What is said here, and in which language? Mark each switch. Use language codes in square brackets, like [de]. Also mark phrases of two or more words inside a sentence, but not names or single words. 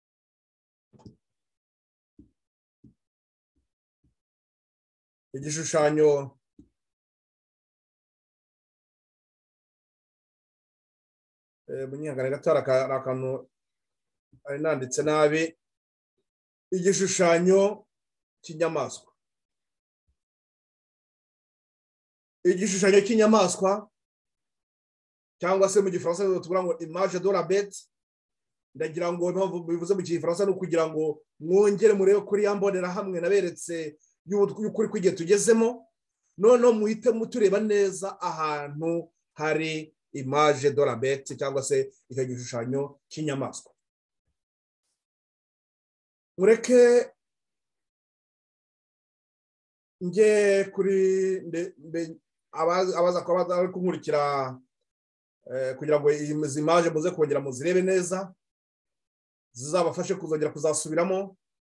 [rw] Igishushanyo munyangane gato hari akantu ari nanditse nabi. Igishushanyo cy'inyamaswa, igishushanyo cy'inyamaswa cyangwa se mu gifaransa tuvuga ngo [fr] image de la bête. [rw] Ndagira ngo bivuze mu gifaransa no kugira ngo mwongere murebe kuri yambonera hamwe naberetse y'ukuri kw'igihe tugezemo, none muhite mutureba neza ahantu hari [fr] image de la bête [rw] cyangwa se icyo gishushanyo cy'inyamaswa. Mureke nge kuri abaza kuba bari kunkurikira kugira ngo izi image muze kongera muzirebe neza, zizabafashe kuzongera kuzasubiramo.